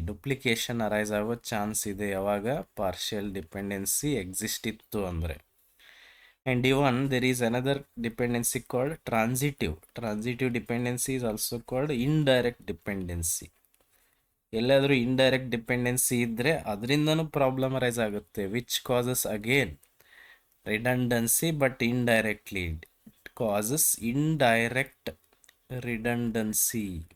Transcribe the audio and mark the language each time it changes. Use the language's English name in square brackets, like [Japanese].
[Kannada] Duplication arise ಆಗೋ chance ಇದೆ ಯಾವಾಗ ಪಾರ್ಷಿಯಲ್ ಡಿಪೆಂಡೆನ್ಸಿ ಎಕ್ಸಿಸ್ಟ್ ಇತ್ತು ಅಂದರೆ. [English] And even there is another dependency called transitive. Transitive dependency is also called indirect dependency. [Kannada] ಎಲ್ಲಾದರೂ indirect dependency ಇದ್ದರೆ ಅದರಿಂದನೂ problem arise ಆಗುತ್ತೆ, [English] Which causes again redundancy but indirectly. It causes indirect redundancy.